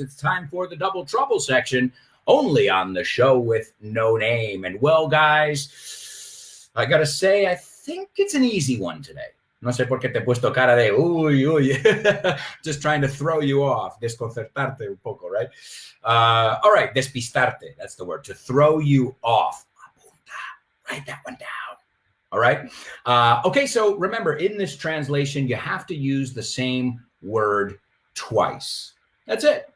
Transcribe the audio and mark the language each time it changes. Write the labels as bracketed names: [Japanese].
[English] It's time for the Double Trouble section, only on the show with no name. And well, guys, I gotta say, I think it's an easy one today. [Spanish] No sé por qué te he puesto cara de uy. [English] Just trying to throw you off, [Spanish] desconcertarte un poco, [English] right? All right, [Spanish] despistarte, [English] that's the word, to throw you off. [Spanish] Apunta, [English] write that one down. All right? Okay, so remember, in this translation, you have to use the same word twice. That's it.